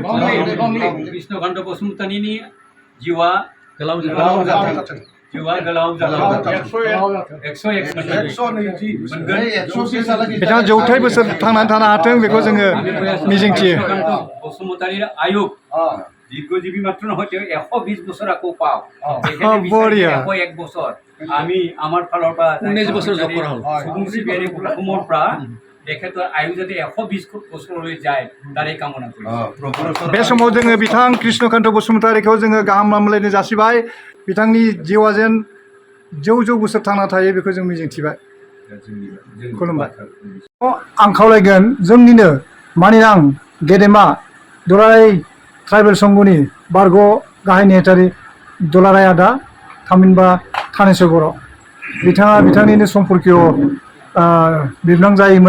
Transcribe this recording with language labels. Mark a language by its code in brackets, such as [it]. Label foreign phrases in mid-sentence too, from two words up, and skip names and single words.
[brx] कृष्णकान्त बसुमतारीनि जिउआ गोलाव जाथों। जिउआ गोलाव जाथों। 101 बिथाङा जौथाइ बोसोर थांनानै थानो हाथों, बेखौ जोङो मिजिंथियो। [as] বসুমতাৰীৰ আয়ু দীর্ঘজীবী মাত্র নহয়, তেওঁ 120 বছৰ আকৌ পাওক। বঢ়িয়া। 101 বছৰ আমি আমাৰ ফালৰ পৰা 19 বছৰ যোগ কৰা হ'ল। সুগুম চিবিয়াৰী অসমৰ পৰা তেখেতৰ আয়ু যাতে 120 বছৰলৈ যায় তাৰে কামনা কৰিছোঁ। [brx] बे समाव जोङो बिथां कृष्णकान्त बसुमतारीखौ जोङो गाहाम हामलायनाय जासिबाय। बिथांनि जिउआ जेन जौ बोसोर थांना थायो बेखौ जों मिजिंथिबाय। खुलुमबाय। आं खावलायगोन जोंनिनो मानिनां गेदेमा दुलाराय ट्राइबेल संघनि बारग' गाहाय नेहाथारि दुलाराय आदा थामहिनबा थानेश्वर बर', बिथाङा बिथांनिनो सम्पर्कीय बिबोनां जायोमोन।